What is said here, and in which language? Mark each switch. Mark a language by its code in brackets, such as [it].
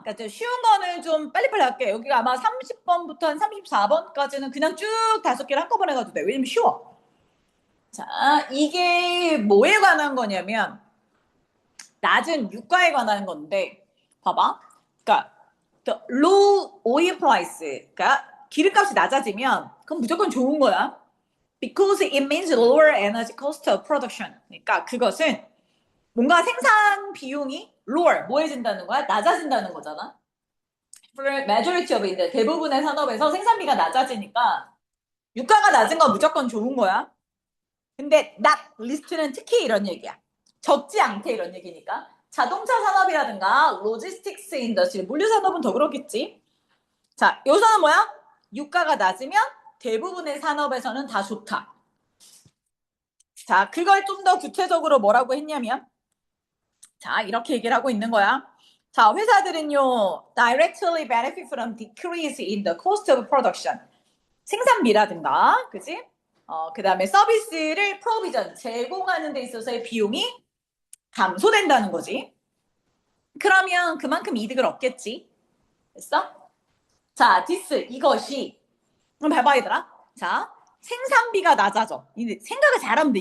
[ko] 그러니까 좀 쉬운 거는 좀 빨리빨리 할게. 여기가 아마 30번부터 한 34번까지는 그냥 쭉 5개를 한꺼번에 가도 돼. 왜냐면 쉬워. 자, 이게 뭐에 관한 거냐면 낮은 유가에 관한 건데 봐봐. 그러니까 [en] the low oil price, [ko] 그러니까 기름값이 낮아지면 그건 무조건 좋은 거야. [en] Because it means lower energy cost of production. [ko] 그러니까 그것은 뭔가 생산 비용이 lower, 뭐해진다는 거야? 낮아진다는 거잖아. [en] For majority of it, [ko] 대부분의 산업에서 생산비가 낮아지니까 유가가 낮은 건 무조건 좋은 거야. 근데 [en] not least [ko] 는 특히 이런 얘기야. 적지 않게 이런 얘기니까. 자동차 산업이라든가 로지스틱스 인더스트리, 물류 산업은 더 그렇겠지. 자, 여기서는 뭐야? 유가가 낮으면 대부분의 산업에서는 다 좋다. 자, 그걸 좀 더 구체적으로 뭐라고 했냐면 자, 이렇게 얘기를 하고 있는 거야. [en] 자, 회사들은요, directly benefit from decrease in the cost of production. [ko] 생산비라든가, 그지? 그 다음에 서비스를 프로비전, 제공하는 데 있어서의 비용이 감소된다는 거지. 그러면 그만큼 이득을 얻겠지. 됐어? 자, this, 이것이. 그럼 봐봐, 얘들아. 자, 생산비가 낮아져. 생각을 잘하면 돼.